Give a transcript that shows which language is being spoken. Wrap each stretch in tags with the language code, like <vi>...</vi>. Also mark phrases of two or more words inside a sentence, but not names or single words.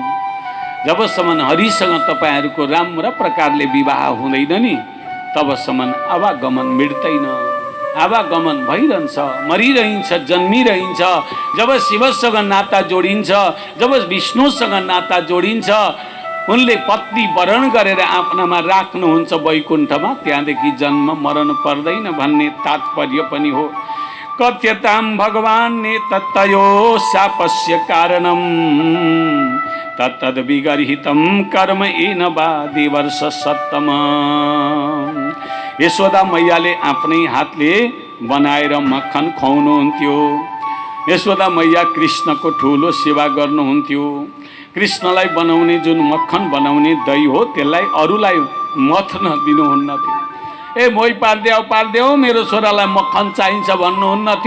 <ne>जबसम्म हरिसँग तपाईँहरूको राम्रो प्रकारले विवाह हुँदैन नि तबसम्म आवागमन मिट्दैन, आवागमन भइरहन्छ, मरिरहन्छ, जन्मिरहन्छ। जब शिवसँग नाता जोडिन्छ, जब विष्णुसँग नाता जोडिन्छ, उनले पत्नी वरण गरेर आफ्नामा राख्नुहुन्छ वैकुण्ठमा, त्यहाँदेखि जन्म मरण पर्दैन भन्ने तात्पर्य पनि हो।</ne> <sa>कथ्यतां भगवान् तत्तयो शापस्य कारणम् तत्तद विगर्हितं कर्म येन वादिवर्ष सत्तम।</sa> <ne>यशोदा मैयाले आफ्नै हातले बनाएर मक्खन खुवाउनुहुन्थ्यो। यशोदा मैया कृष्णको ठुलो सेवा गर्नुहुन्थ्यो। कृष्णलाई बनाउने जुन मक्खन बनाउने दही हो त्यसलाई अरूलाई मथ्न दिनुहुन्न थियो। ए मोही पारिदेऊ मेरो छोरालाई मक्खन चाहिन्छ भन्नुहुन्न थियो।</ne>